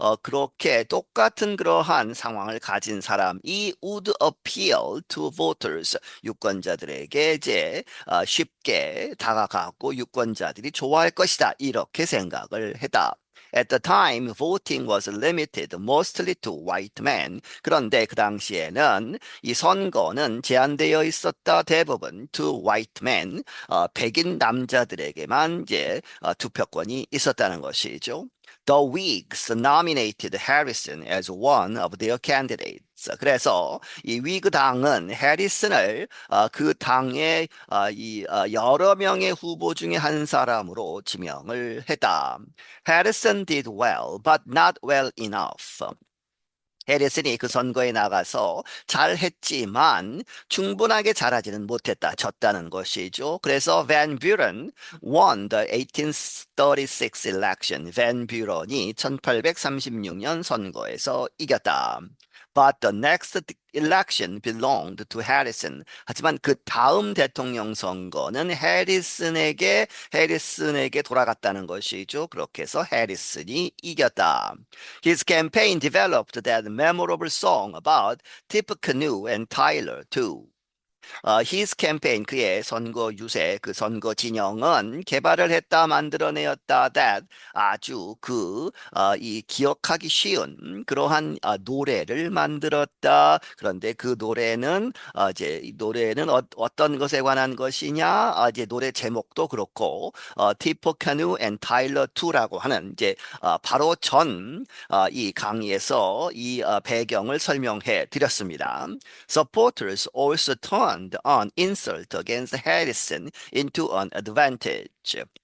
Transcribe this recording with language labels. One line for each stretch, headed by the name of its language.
Korean: 그렇게 똑같은 그러한 상황을 가진 사람이
English: would appeal to voters
Korean: 유권자들에게 이제 쉽게 다가가고 유권자들이 좋아할 것이다. 이렇게 생각을 했다.
English: At the time, voting was limited mostly to white men.
Korean: 그런데 그 당시에는 이 선거는 제한되어 있었다. 대부분
English: to white men,
Korean: 백인 남자들에게만 이제 투표권이 있었다는 것이죠.
English: The Whigs nominated Harrison as one of their candidates.
Korean: 그래서 이 위그 당은 해리슨을 그 당의 여러 명의 후보 중에 한 사람으로 지명을 했다.
English: Harrison did well, but not well enough.
Korean: 해리슨이 그 선거에 나가서 잘했지만 충분하게 잘하지는 못했다. 졌다는 것이죠. 그래서
English: 밴 뷰런 won the 1836 election.
Korean: 밴 뷰런이 1836년 선거에서 이겼다.
English: But the next election belonged to Harrison.
Korean: 하지만 그 다음 대통령 선거는 해리슨에게 돌아갔다는 것이죠. 그렇게 해서 해리슨이 이겼다.
English: His campaign developed that memorable song about Tippecanoe and Tyler too. His campaign
Korean: 그의 선거 유세 그 선거 진영은 개발을 했다 만들어내었다 that 아주 이 기억하기 쉬운 그러한 노래를 만들었다. 그런데 그 노래는 이제 이 노래는 어떤 것에 관한 것이냐? 이제 노래 제목도 그렇고 티포 카누 앤 타일러 2라고 하는 이제 바로 전 이 강의에서 이 배경을 설명해 드렸습니다.
English: Supporters also turned an insult against Harrison into an advantage.